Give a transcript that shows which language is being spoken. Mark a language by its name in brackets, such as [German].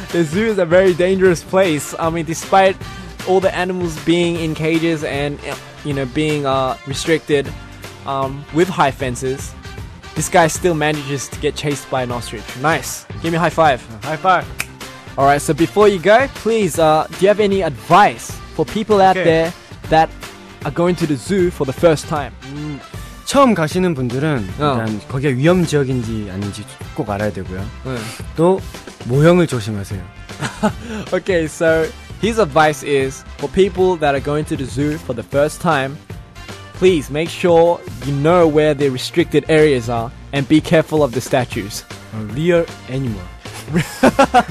[English] The zoo is a very dangerous place. I mean, despite all the animals being in cages and, you know, being restricted with high fences, this guy still manages to get chased by an ostrich. Nice. Give me a high five. High five. Alright, so before you go, please, do you have any advice for people out there that are going to the zoo for the first time? [Korean] 처음 가시는 분들은 일단 거기가 위험 지역인지 아닌지 꼭 알아야 되고요. 또 모형을 조심하세요. [English] Okay, so his advice is for people that are going to the zoo for the first time, please make sure you know where the restricted areas are and be careful of the statues. Real animal.